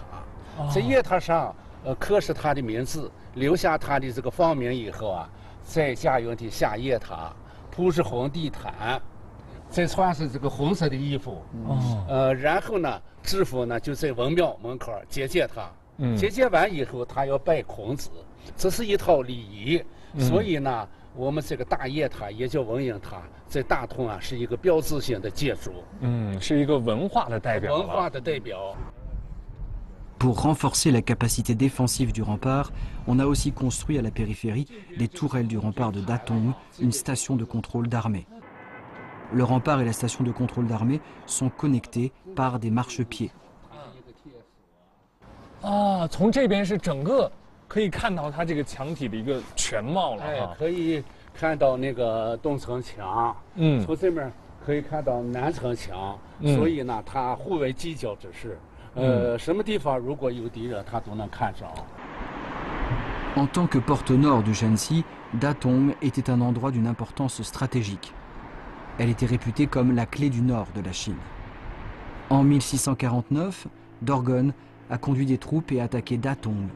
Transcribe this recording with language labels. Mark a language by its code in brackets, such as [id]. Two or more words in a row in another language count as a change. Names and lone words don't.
[zh] 在夜塔上，刻上他的名字，留下他的这个芳名以后啊，再驾云梯下夜塔，铺上红地毯，再穿上这个红色的衣服，然后呢，知府呢就在文庙门口接见他，接见完以后，他要拜孔子，这是一套礼仪，所以呢，我们这个大夜塔也叫文英塔，在大同啊是一个标志性的建筑，是一个文化的代表。文化的代表。 [fr] Pour renforcer la capacité défensive du rempart, on a aussi construit à la périphérie des tourelles du rempart de Datong, une station de contrôle d'armée. Le rempart et la station de contrôle d'armée sont connectés par des marchepieds. [zh] 啊，从这边是整个可以看到它这个墙体的一个全貌了哈。可以看到那个东城墙，从这面可以看到南城墙，所以呢，它互为犄角之势。什么地方如果有敌人，他都能看着。 [fr] En tant que porte nord du Shanxi, Datong était un endroit d'une importance stratégique. Elle était réputée comme la clé du nord de la Chine. En 1649, Dorgon a conduit des troupes et attaqué Datong.